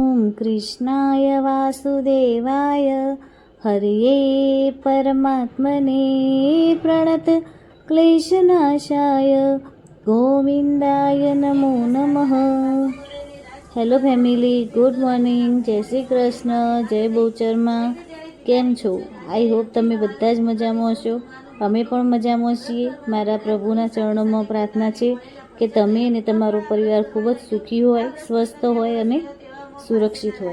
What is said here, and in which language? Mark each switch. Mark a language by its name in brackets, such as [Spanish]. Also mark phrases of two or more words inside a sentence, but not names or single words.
[Sanskrit] कृष्णाय वासुदेवाय हरये परमात्मने प्रणत क्लेशनाशाय गोविंदाय नमो नमः। [English] Hello family, good morning, [Gujarati] જય શ્રી કૃષ્ણ, જય બહુચરમાં. કેમ છો? [English] I hope [Gujarati] તમે બધા જ મજામાં હશો. અમે પણ મજામાં છીએ. મારા પ્રભુના ચરણોમાં પ્રાર્થના છે કે તમે અને તમારો પરિવાર ખૂબ જ સુખી હોય, સ્વસ્થ હોય અને સુરક્ષિત હોય.